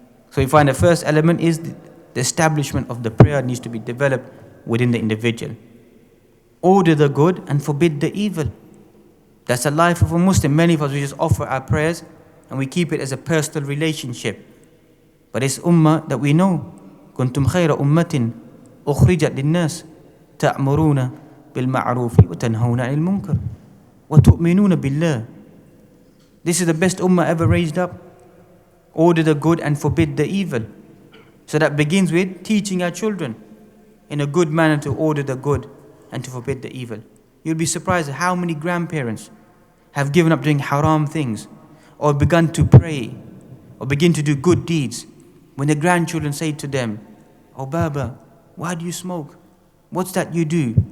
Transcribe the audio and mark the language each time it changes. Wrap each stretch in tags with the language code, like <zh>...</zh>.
<en>So we find the first element is the establishment of the prayer needs to be developed within the individual. Order the good and forbid the evil. That's the life of a Muslim. Many of us, we just offer our prayers and we keep it as a personal relationship. But it's ummah that we know.</en> <ar>كنتم خير أمة أخرجت للناس تأمرون بالمعروف وتنهون عن المنكر وتؤمنون بالله.</ar> <en>This is the best ummah ever raised up. Order the good and forbid the evil. So that begins with teaching our children in a good manner to order the good and to forbid the evil. You'll be surprised at how many grandparents have given up doing haram things or begun to pray or begin to do good deeds when the grandchildren say to them, "Oh Baba, why do you smoke? What's that you do?</en>